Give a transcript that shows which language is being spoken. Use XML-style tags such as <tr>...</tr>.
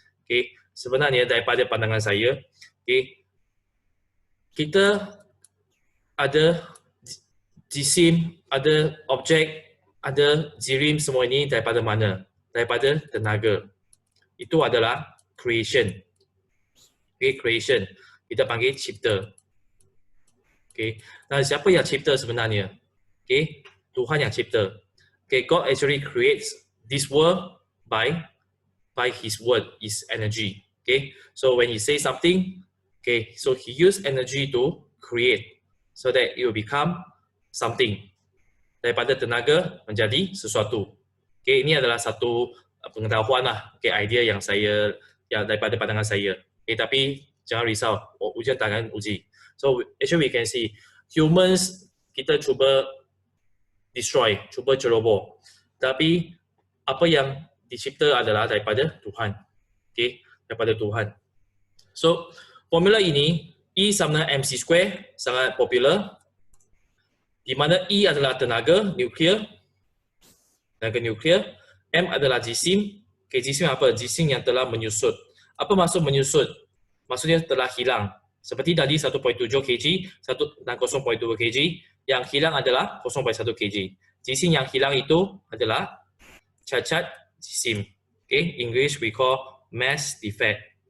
<ms>Okay, sebenarnya daripada pandangan saya, okay, kita ada jisim, ada objek, ada jirim semua ini daripada mana? Daripada tenaga. Itu adalah creation. Okay, creation. Kita panggil cipta. Okay. Nah, siapa yang cipta sebenarnya? Okay. Tuhan yang cipta. Okay.</ms> <en>God actually creates this world by His word, His energy. Okay. So when He say something, okay, so He use energy to create, so that it will become something.</en> <ms>Daripada tenaga menjadi sesuatu. Okay. Ini adalah satu pengetahuan lah. Okay. Idea yang daripada pandangan saya. Okay. Tapi jangan risau. Ujian tangan uji.</ms> <en>So actually we can see humans</en> <ms>kita cuba destroy, cuba ceroboh. Tapi apa yang dicipta adalah daripada Tuhan. Okay, daripada Tuhan. So formula ini E sama dengan mc square sangat popular. Di mana E adalah tenaga nuklear. Tenaga nuklear. M adalah jisim. Okay, jisim apa? Jisim yang telah menyusut. Apa maksud menyusut? Maksudnya telah hilang. Seperti tadi 1.7 kg dan 0.2 kg, yang hilang adalah 0.1 kg. Jisim yang hilang itu adalah cacat jisim.</ms> <en>Okay, English we call mass defect.</en>